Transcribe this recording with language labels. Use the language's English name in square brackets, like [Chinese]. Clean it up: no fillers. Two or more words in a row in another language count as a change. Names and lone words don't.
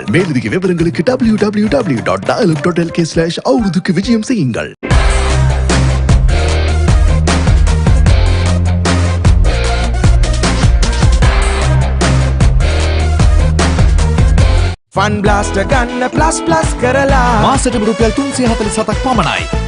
[Tamil] மேலதிக விவரங்களுக்கு www.dialog.lk/அவருதுக்கு விஜயம் செய்யுங்கள். [Sinhala] Fun Blaster ගන්න plus කරලා මාසෙට රුපියල් 347ක් පමණයි.